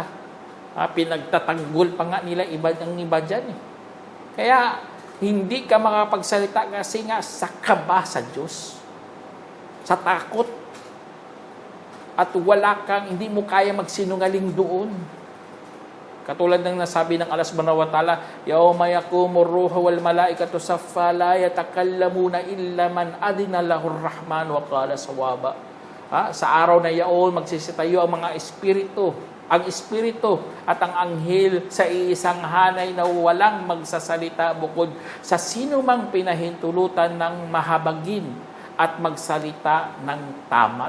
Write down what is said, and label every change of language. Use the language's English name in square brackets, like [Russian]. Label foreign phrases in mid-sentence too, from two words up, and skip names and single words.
[Filipino] Pinagtatanggol pa nga nila iba dyan Kaya hindi ka makapagsalita kasi nga sa kaba sa Diyos. Sa takot. At hindi mo kaya magsinungaling doon. Katulad ng nasabi ng [Arabic] الله سبحانه وتعالى، يوم يقوم الروح والملائكة صفا لا يتكلمون إلا من أذن له الرحمن وقال صوابا. [Filipino] Sa araw na yaon, magsisitayo ang mga espiritu, at ang anghel sa iisang hanay na walang magsasalita bukod sa sino mang pinahintulutan ng mahabagin at magsalita ng tama.